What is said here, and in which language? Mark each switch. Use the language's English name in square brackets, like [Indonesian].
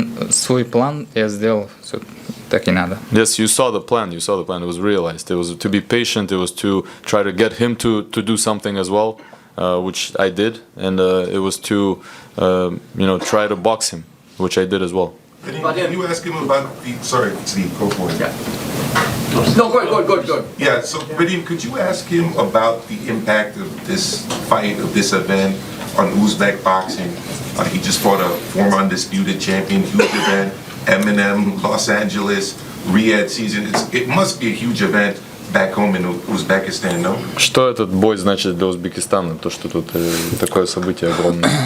[Russian] Свой план я сделал, так и надо. [English] Yes, you saw the plan. It was realized. It was to be patient. It was to try to get him to do something as well, which I did, and it was to try to box him, which I did as well. Can you ask him about the? Sorry, Steve, go for it. Yeah. No, go ahead. Yeah, so Vadim, could you ask him about the impact of this fight, of this event on Uzbek boxing? He just fought a former undisputed champion, huge event, Eminem, Los Angeles, Riyadh season. It must be a huge event back home in Uzbekistan, no? [Russian] Что этот бой значит для Узбекистана? То, что тут такое событие огромное.